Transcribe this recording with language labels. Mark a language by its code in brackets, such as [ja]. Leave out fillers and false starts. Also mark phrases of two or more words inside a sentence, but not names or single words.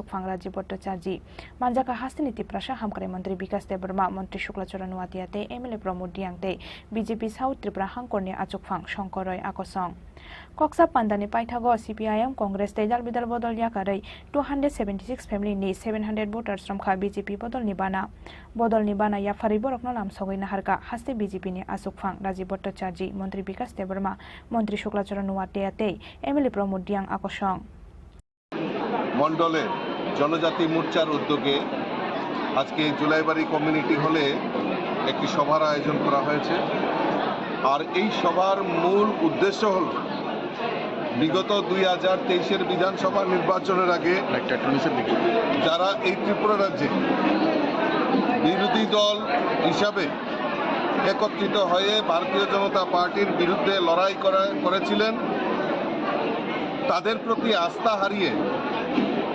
[trp] Phang Rajiv Bhattacharjee Manjaka Haste ni Tiprasha Hamkare Mantri Vikas Deborma Montri Shukla Charan Nuatia te MLA Pramod Riang te BJP South Tripura Hangkor ni Asuk Phang Shankar Roy Akosong Koksa Pandani Paithago CPIM Congress Tejal Bidal Bodoliakare 276 family ni 700 [en] voters from [trp] BJP Bodolibana Yafari Borokno Lam Sogoina Harka Haste BJP ni Asuk Phang Rajiv Bhattacharjee Montri Vikas Deborma Montri Shukla Charan Nuatia te MLA Pramod Riang Akosong [bn] মন্ডলে জনজাতি মোর্চার উদ্যোগে আজকে জুলাইবাড়ি কমিউনিটি হলে একটি সভার আয়োজন করা হয়েছে আর এই সভার মূল উদ্দেশ্য হল বিগত 2023 বিধানসভা নির্বাচনের আগে যারা এই ত্রিপুরা রাজ্যে বিরোধী দল হিসাবে একত্রিত হয়ে ভারতীয় জনতা পার্টির বিরুদ্ধে লড়াই করেছিলেন তাদের প্রতি আস্থা হারিয়ে